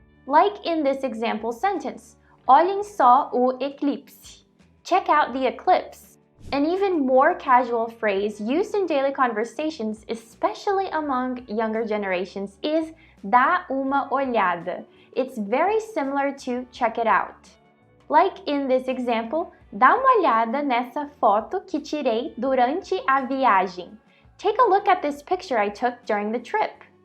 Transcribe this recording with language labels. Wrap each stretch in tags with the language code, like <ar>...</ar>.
<en>Like in this example sentence,</en> <pt>olhem só o eclipse.</pt> <en>Check out the eclipse. An even more casual phrase used in daily conversations, especially among younger generations, is</en> <pt>dá uma olhada.</pt> <en>It's very similar to check it out. Like in this example,</en> <pt>dá uma olhada nessa foto que tirei durante a viagem.</pt> <en>Take a look at this picture I took during the trip.</en>